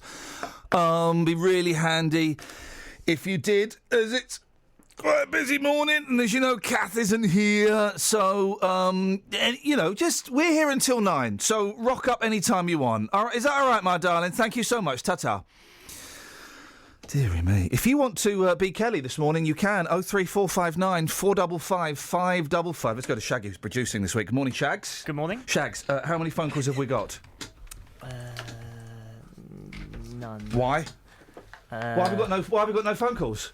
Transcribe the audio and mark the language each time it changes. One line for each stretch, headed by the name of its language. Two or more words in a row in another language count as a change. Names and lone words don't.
English: Be really handy if you did, as it's quite a busy morning, and as you know, Kath isn't here. So, just we're here until 9. So rock up any time you want. All right, is that all right, my darling? Thank you so much. Ta-ta. Deary me. If you want to be Kelly this morning, you can. 03459 455 555. Let's go to Shaggy, who's producing this week. Good morning, Shags. Good morning. Shags, how many phone calls have we got? None. Why? Why have we got no phone calls?